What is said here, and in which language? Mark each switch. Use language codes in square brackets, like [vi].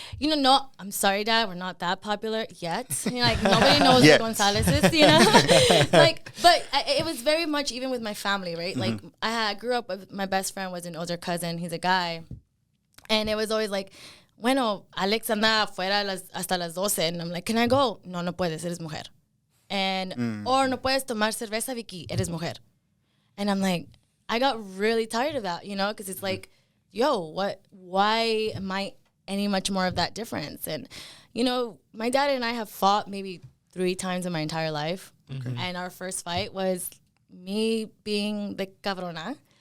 [en] No, I'm sorry, Dad, we're not that popular yet. Like nobody knows who Gonzales is, like. But it was very much even with my family, right? Like I grew up with my best friend was an older cousin. He's a guy, and it was always like, [es] bueno, Alex anda afuera hasta las 12, [en] and I'm like, can I go? [es] No puedes, eres mujer. [en] And or [es] no puedes tomar cerveza, Vicky, eres mujer. [en] And I'm like, I got really tired of that, because it's like, why am I any much more of that difference? And my dad and I have fought maybe 3 times in my entire life. And our first fight was me being the cabrona.